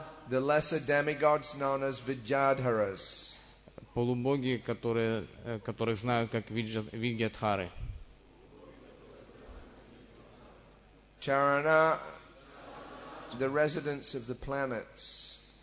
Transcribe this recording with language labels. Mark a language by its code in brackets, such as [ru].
[en] the lesser demigods known as Vidyadharas. [ru] Полубоги, которых знают как Видьядхары. [en] Charana, the residents of the planets,